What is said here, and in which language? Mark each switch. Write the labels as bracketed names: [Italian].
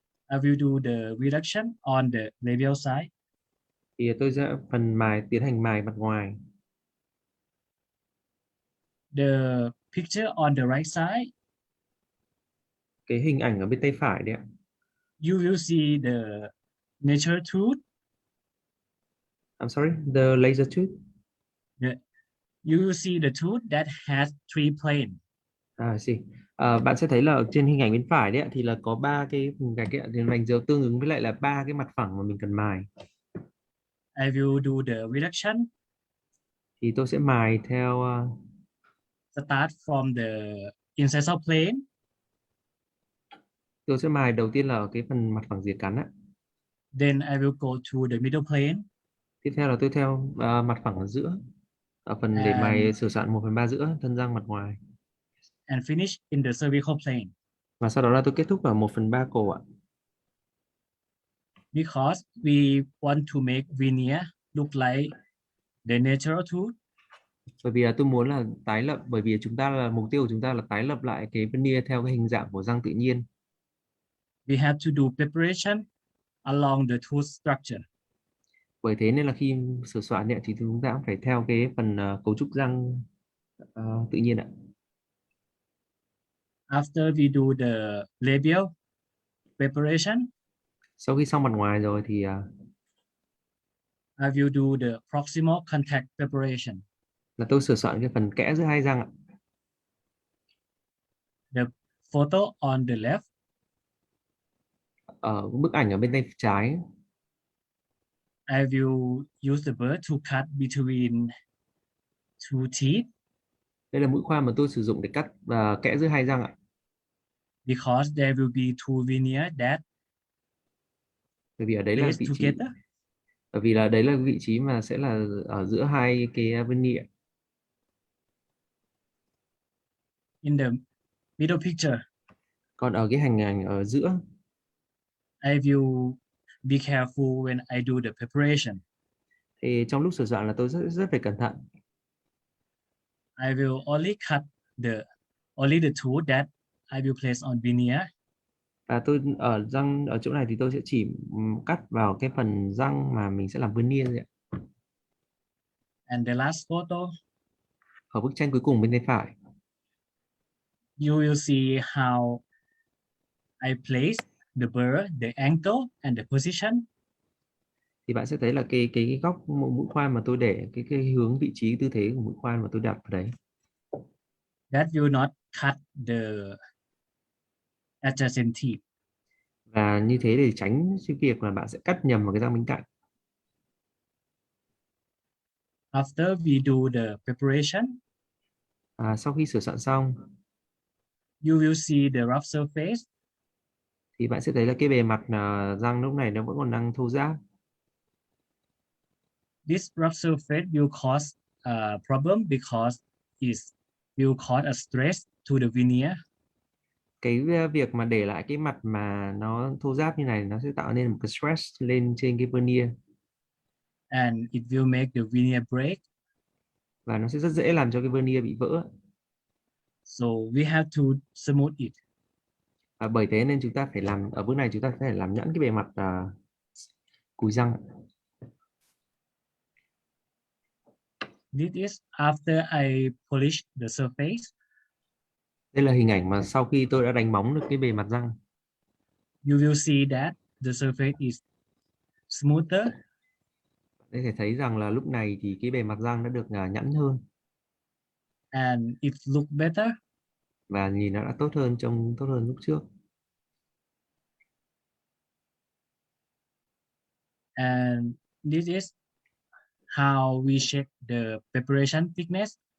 [English] I will do the reduction on the labial side. [Vietnamese] thì tôi sẽ tiến hành mài mặt ngoài. [English] The picture on the right side, [Vietnamese] Cái hình ảnh ở bên tay phải đấy ạ. [English] you will see the nature tooth. I'm sorry, the laser tooth. You will see the tooth that has 3 planes. [Vietnamese] Bạn sẽ thấy là ở trên hình ảnh bên phải đấy ạ, thì là có 3 cái vùng gạch ấy ạ, thì đánh dấu tương ứng với lại là 3 cái mặt phẳng mà mình cần mài. [English] I will do the reduction. [Vietnamese] Thì tôi sẽ mài theo [English] Start from the incisor plane. [Vietnamese] tôi sẽ mài đầu tiên là ở cái phần mặt phẳng rìa cắn ạ. [English] Then I will go to the middle plane. [Vietnamese] Tiếp theo là tôi theo mặt phẳng ở giữa, ở phần để mài sửa soạn 1/3 giữa thân răng mặt ngoài. [English] And finish in the cervical plane. [Vietnamese] Và sau đó là tôi kết thúc ở 1/3 cổ ạ. [English] Because we want to make veneer look like the natural tooth. [Vietnamese] Bởi vì là tôi muốn là tái lập, bởi vì mục tiêu của chúng ta là tái lập lại cái veneer theo cái hình dạng của răng tự nhiên. [English] We have to do preparation along the tooth structure. [Vietnamese] Bởi thế nên là khi sửa soạn thì chúng ta cũng phải theo cái phần cấu trúc răng tự nhiên ạ. [English] After we do the labial preparation, [Vietnamese] Sau khi xong mặt ngoài rồi thì [English] I will do the proximal contact preparation. [Vietnamese] là tôi sửa soạn cái phần kẽ giữa hai răng ạ. [English] The photo on the left, [Vietnamese] Ở bức ảnh ở bên tay trái, [English] I will use the burr to cut between 2 teeth. [Vietnamese] đây là mũi khoan mà tôi sử dụng để cắt và kẽ giữa hai răng ạ. [English] Because there will be 2 veneer that [Vietnamese] Bởi vì ở đấy là [English] place [Vietnamese] vị trí, [English] together. [Vietnamese] bởi vì là đấy là vị trí mà sẽ là ở giữa hai cái veneer. [English] In the middle picture, [Vietnamese] Còn ở cái hình ảnh ở giữa, [English] I will be careful when I do the preparation. [Vietnamese] thì trong lúc sửa soạn là tôi rất phải cẩn thận. [English] I will only cut only the tooth that I will place on veneer. [Vietnamese] Và tôi ở chỗ này thì tôi sẽ chỉ cắt vào cái phần răng mà mình sẽ làm veneer thôi ạ. [English] And the last photo, [Vietnamese] Ở bức tranh cuối cùng bên tay phải, [English] you will see how I place the burr, the angle, and the position. [Vietnamese] thì bạn sẽ thấy là cái góc mũi khoan mà tôi để cái hướng vị trí tư thế của mũi khoan mà tôi đặt vào đấy. [English] That will not cut the adjacent teeth. [Vietnamese] Và như thế để tránh cái việc là bạn sẽ cắt nhầm vào cái răng bên cạnh. [English] After we do the preparation, [Vietnamese] Sau khi sửa soạn xong [English] you will see the rough surface. [Vietnamese] thì bạn sẽ thấy là cái bề mặt răng lúc này nó vẫn còn đang thô ráp. [English] This rough surface will cause a problem because it will cause a stress to the veneer. [Vietnamese] Cái việc mà để lại cái mặt mà nó thô ráp như này nó sẽ tạo nên một cái stress lên trên cái veneer. [English] And it will make the veneer break. [Vietnamese] Và nó sẽ rất dễ làm cho cái veneer bị vỡ. [English] So we have to smooth it. [Vietnamese] Bởi thế nên chúng ta phải làm, ở bước này chúng ta phải làm nhẵn cái bề mặt cùi răng. [English] This is after I polish the surface. [Vietnamese] Đây là hình ảnh mà sau khi tôi đã đánh bóng được cái bề mặt răng. [English] You will see that the surface is smoother [Vietnamese] Có thể thấy rằng là lúc này thì cái bề mặt răng đã được nhẵn hơn [English] and it look better. [Vietnamese] và nhìn nó đã tốt hơn, trông tốt hơn lúc trước. [English] And this is how we check the preparation thickness.